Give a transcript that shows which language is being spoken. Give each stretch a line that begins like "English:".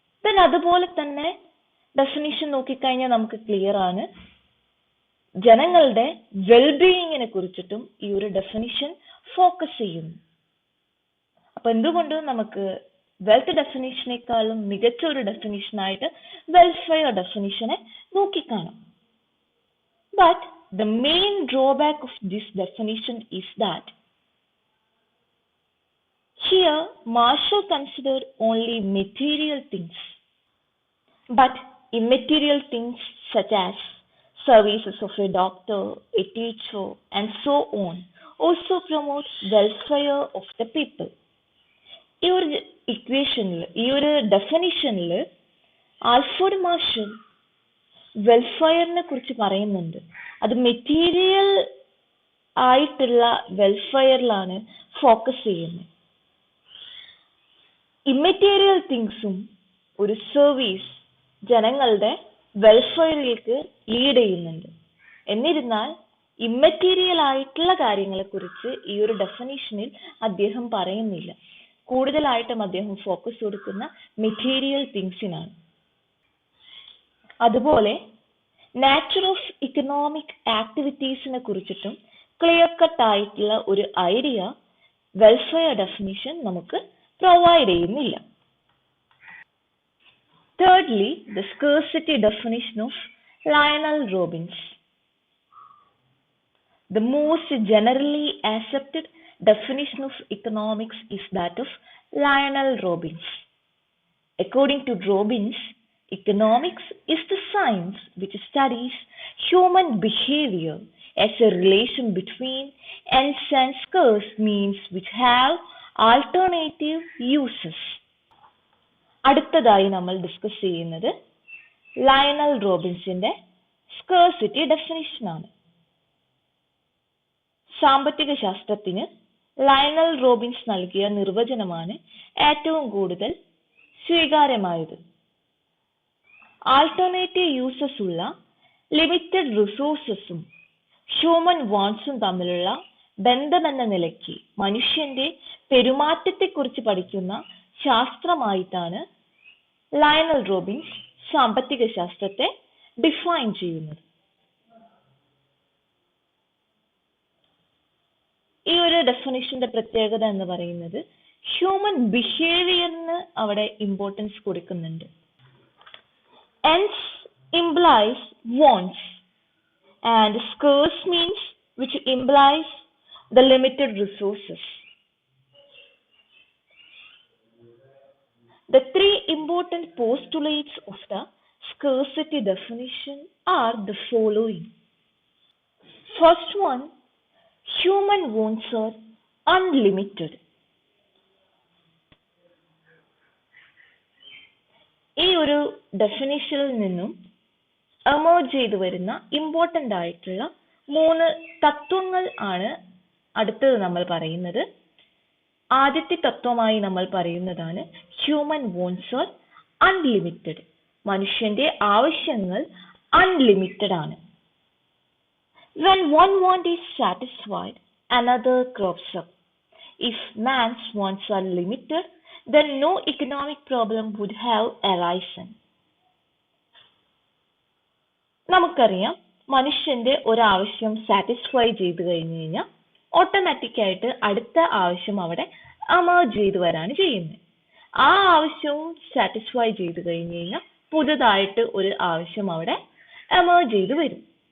Malayalam: Then അതുപോലെ തന്നെ definition നോക്കിക്കഴിഞ്ഞാൽ നമുക്ക് ക്ലിയർ ആണ് ജനങ്ങളുടെ വെൽബീയിങ്ങിനെ കുറിച്ചിട്ടും ഈ ഒരു ഡെഫിനിഷൻ ഫോക്കസ് ചെയ്യുന്നു. അപ്പൊ എന്തുകൊണ്ടും നമുക്ക് വെൽത്ത് ഡെഫിനിഷനേക്കാളും മികച്ച ഒരു ഡെഫിനിഷനായിട്ട് welfare ഡെഫിനിഷനെ നോക്കിക്കാണാം.
English: But the main drawback of this definition is that Here, Marshall considered only material things, but immaterial things such as services of a doctor, a teacher, and so on also promote welfare of the people.
Malayalam: ഈ ഒരു ഇക്വേഷനിൽ ഈ ഒരു ഡെഫിനിഷനിൽ Alfred marshal വെൽഫെയറിനെ കുറിച്ച് പറയുന്നുണ്ട്. അത് material ആയിട്ടുള്ള വെൽഫെയറിലാണ് focus ചെയ്യുന്നത്. ഇമ്മെറ്റീരിയൽ തിങ്സും ഒരു സർവീസ് ജനങ്ങളുടെ വെൽഫെയറിലേക്ക് ലീഡ് ചെയ്യുന്നുണ്ട്. എന്നിരുന്നാൽ ഇമ്മെറ്റീരിയൽ ആയിട്ടുള്ള കാര്യങ്ങളെക്കുറിച്ച് ഈ ഒരു ഡെഫിനിഷനിൽ അദ്ദേഹം പറയുന്നില്ല. കൂടുതലായിട്ടും അദ്ദേഹം ഫോക്കസ് കൊടുക്കുന്ന മെറ്റീരിയൽ തിങ്സിനാണ്. അതുപോലെ നാച്ചർ ഓഫ് ഇക്കണോമിക് ആക്ടിവിറ്റീസിനെ കുറിച്ചിട്ടും ക്ലിയർ കട്ട് ആയിട്ടുള്ള ഒരു ഐഡിയ വെൽഫെയർ ഡെഫിനിഷൻ നമുക്ക് പ്രൊവൈഡ് ചെയ്യുന്നില്ല.
English: Thirdly, the scarcity definition of Lionel Robbins. The most generally accepted definition of economics is that of Lionel Robbins. According to Robbins, economics is the science which studies human behavior as a relation between ends and scarce means which have alternative uses.
Malayalam: അടുത്തതായി നമ്മൾ discuss ചെയ്യുന്നത് Lionel റോബിൻസിന്റെ scarcity ഡെഫിനിഷനാണ്. സാമ്പത്തിക ശാസ്ത്രത്തിന് Lionel Robbins നൽകിയ നിർവചനമാണ് ഏറ്റവും കൂടുതൽ സ്വീകാര്യമായത്. Alternative uses ഉള്ള ലിമിറ്റഡ് റിസോഴ്സസും ഹ്യൂമൻ വാണ്ട്സും തമ്മിലുള്ള ബന്ധമെന്ന നിലയ്ക്ക് മനുഷ്യന്റെ പെരുമാറ്റത്തെക്കുറിച്ച് പഠിക്കുന്ന ശാസ്ത്രമായിട്ടാണ് ലയണൽ റോബിൻസ് സാമ്പത്തിക ശാസ്ത്രത്തെ ഡിഫൈൻ ചെയ്യുന്നത്. ഈ ഒരു ഡെഫിനിഷന്റെ പ്രത്യേകത എന്ന് പറയുന്നത് ഹ്യൂമൻ ബിഹേവിയറിന് അവിടെ ഇമ്പോർട്ടൻസ് കൊടുക്കുന്നുണ്ട്.
English: Ends implies wants and scarce means which implies the limited resources. The three important postulates of the scarcity definition are the following. First one, human wants are unlimited.
Malayalam: ഈ ഒരു ഡെഫിനിഷനിൽ നിന്നും എമേർജ് ചെയ്തു വരുന്ന important ആയിട്ടുള്ള 3 തത്വങ്ങൾ ആണ് അടുത്തത് നമ്മൾ പറയുന്നത്. ആദ്യത്തെ തത്വമായി നമ്മൾ പറയുന്നതാണ്
English: Human wants are unlimited.
Malayalam: മനുഷ്യന്റെ ആവശ്യങ്ങൾ അൺലിമിറ്റഡ് ആണ്.
English: When one want is satisfied, another crops up. If man's wants are limited, then no economic problem would have arisen.
Malayalam: നമുക്കറിയാം, മനുഷ്യന്റെ ഒരാവശ്യം സാറ്റിസ്ഫൈ ചെയ്ത് കഴിഞ്ഞു കഴിഞ്ഞാൽ ഓട്ടോമാറ്റിക് ആയിട്ട് അടുത്ത ആവശ്യം അവിടെ എമേർജ് ചെയ്ത് വരാണ് ചെയ്യുന്നത്. ആ ആവശ്യവും സാറ്റിസ്ഫൈ ചെയ്ത് കഴിഞ്ഞു കഴിഞ്ഞാൽ പുതുതായിട്ട് ഒരു ആവശ്യം അവിടെ എമേർജ് ചെയ്ത് വരും.